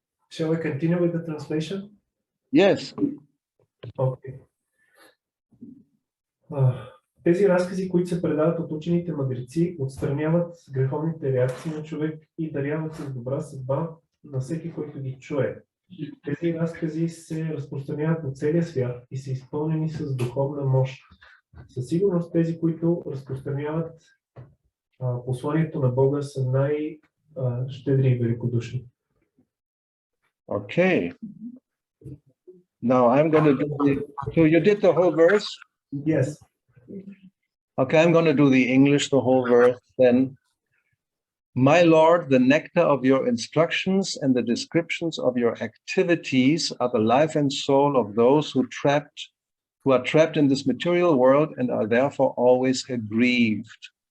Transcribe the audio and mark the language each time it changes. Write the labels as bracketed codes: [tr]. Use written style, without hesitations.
[en] Shall we continue with the translation? Yes. Okay. [bg] Тези разкази, които се предават от учените мъдреци, отстраняват греховните реакции на човек и даряват с добра съдба на всеки, който ги чуе. Тези разкази се разпространяват по целия свят и са изпълнени с духовна мощ. Със сигурност тези, които разпространяват посланието на Бога са най-щедри и великодушни. [en] Okay. Now I'm going to do so you did the whole verse? Yes. Okay, I'm going to do the English, the whole verse then. My Lord, the nectar of your instructions and the descriptions of your activities are the life and soul of those who are trapped in this material world and are therefore always aggrieved.